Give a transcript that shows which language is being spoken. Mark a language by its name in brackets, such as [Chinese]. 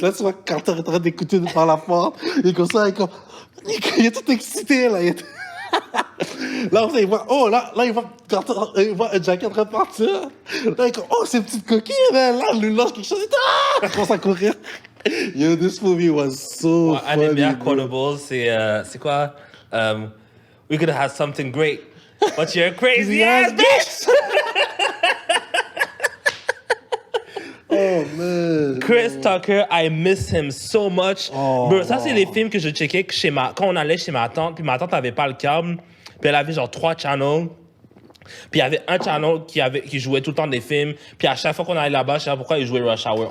[French] Là, tu vois, Carter est en train d'écouter par la porte. Il est comme ça, il est comme... Il est tout excité, là. Là, il voit... Oh, là, il voit Carter... Il voit un Jackie en train de partir. Là, il est comme... Oh, c'est une petite coquille, là. Là, il lui lance quelque chose. Il commence à courir. [English] Yo, this movie was so funny. [French] Un des meilleurs quotables, c'est quoi? [English] We could have something great, but you're a crazy ass bitch! Oh, man. Chris Tucker, I miss him so much. [French] Bro, ça, c'est les films que je checkais quand on allait chez ma tante, puis ma tante avait pas le câble, puis elle avait genre 3 channels. Puis il y avait un channel qui jouait tout le temps des films, puis à chaque fois qu'on allait là-bas, je sais pas pourquoi ils jouaient Rush Hour.